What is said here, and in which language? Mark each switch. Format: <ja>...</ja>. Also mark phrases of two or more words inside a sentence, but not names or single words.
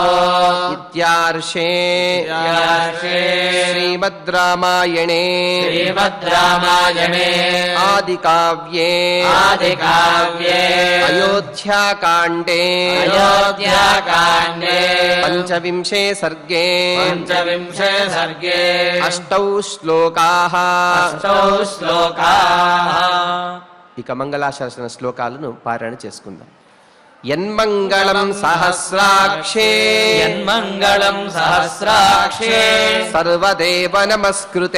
<sa>इत्यार्षे श्रीमद् रामायणे श्रीमद्रामायणे आदिकाव्ये अयोध्याकाण्डे अयोध्याकाण्डे पञ्चविंशे सर्गे पञ्चविंशे सर्गे 8 శ్లోకాः 8 శ్లోకాः</sa> <te>ఇక మంగళాశాసన శ్లోకాలను పారాయణ చేసుకుందాం.</te> <sa>యన్మంగళం సహస్రాక్షే యన్మంగళం సహస్రాక్షే సర్వదేవ నమస్కృతే</sa>